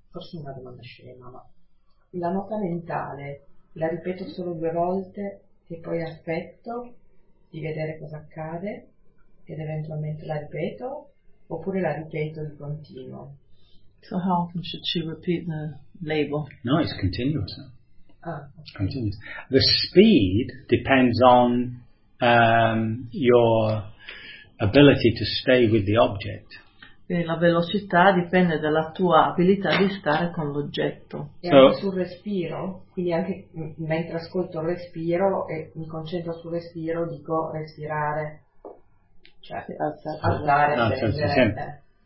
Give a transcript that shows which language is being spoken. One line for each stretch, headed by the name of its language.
Italian: Forse una domanda scema, ma la nota mentale la ripeto solo due volte e poi aspetto di vedere cosa accade ed eventualmente la ripeto, oppure la ripeto di continuo?
English: So how often should she repeat the label? No, it's continuous. Ah, okay. Continuous. The speed depends on your ability to stay with the object.
Italian: La velocità dipende dalla tua abilità di stare con l'oggetto. E anche sul respiro, quindi anche mentre ascolto il respiro e mi concentro sul respiro, dico respirare, cioè alzare,